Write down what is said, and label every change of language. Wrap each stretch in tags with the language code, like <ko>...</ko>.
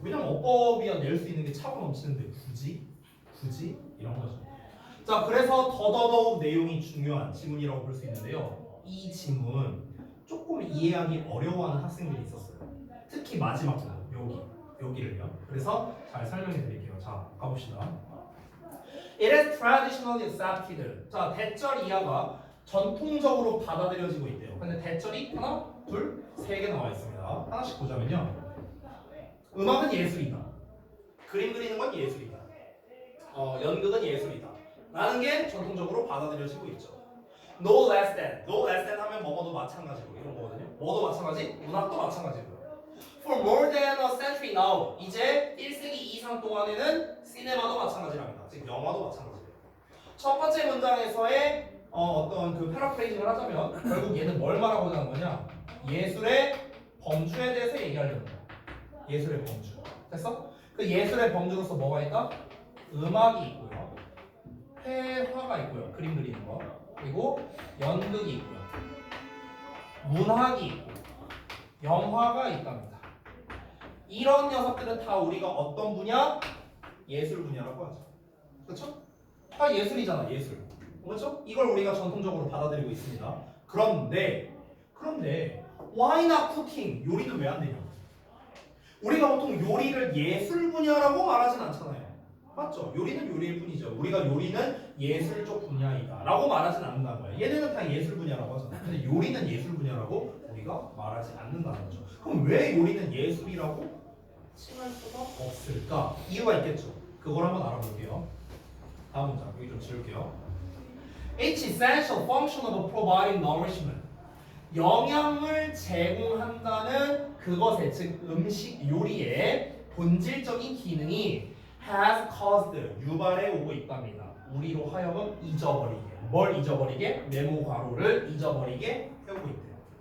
<ko>왜냐면 어법이야 낼 수 있는 게 차고 넘치는데 굳이 이런 거죠. 자, 그래서 더더더욱 내용이 중요한 지문이라고 볼 수 있는데요. 이 지문 조금 이해하기 어려워하는 학생들이 있었어요. 특히 마지막 부분 여기를요. 그래서 잘 설명해 드릴게요. 자, 가봅시다.</ko> <en>It is traditionally accepted.</en> <ko>자, 대절 이하가 전통적으로 받아들여지고 있대요. 근데 대절이 하나, 둘, 세 개 나와 있습니다. 하나씩 보자면요. 음악은 예술이다. 그림 그리는 건 예술이다. 연극은 예술이다. 라는 게 전통적으로 받아들여지고 있죠.</ko> <en>No less than. No less than</en> <ko>하면 뭐뭐도 마찬가지고 이런 거거든요. 뭐도 마찬가지, 문학도 마찬가지고요.</ko> <en>For more than a century now.</en> <ko>이제 1세기 이상 동안에는 시네마도 마찬가지랍니다. 즉 영화도 마찬가지예요. 첫 번째 문장에서의 어떤 그 패러프레이징을 하자면 결국 얘는 뭘 말하고자 하는 거냐? 예술의 범주에 대해서 얘기하려는 거야. 예술의 범주. 됐어? 그 예술의 범주로서 뭐가 있다? 음악이 있고요. 회화가 있고요. 그림 그리는 거. 그리고 연극이 있고요. 문학이 있고 영화가 있답니다. 이런 녀석들은 다 우리가 어떤 분야? 예술 분야라고 하죠. 그렇죠? 다 예술이잖아, 예술. 그렇죠? 이걸 우리가 전통적으로 받아들이고 있습니다. 그런데</ko> <en>why not cooking?</en> <ko>요리는 왜 안 되냐? 우리가 보통 요리를 예술 분야라고 말하진 않잖아요. 맞죠? 요리는 요리일 뿐이죠. 우리가 요리는 예술 쪽 분야이다 라고 말하진 않는다는 거예요. 얘네는 다 예술 분야라고 하잖아요. 근데 요리는 예술 분야라고 우리가 말하지 않는다는 거죠. 그럼 왜 요리는 예술이라고 칭할 수가 없을까? 이유가 있겠죠. 그걸 한번 알아볼게요. 다음 문장 여기 좀 지울게요.</ko> <en>It's essential function of providing nourishment.</en> <ko>영양을 제공한다는 그것의 즉 음식 요리의 본질적인 기능이</ko> <en>has caused</en> <ko>유발해 오고 있답니다. 우리로 하여금 잊어버리게. 뭘 잊어버리게? 네모 괄호를 잊어버리게 해오고 있대요.</ko>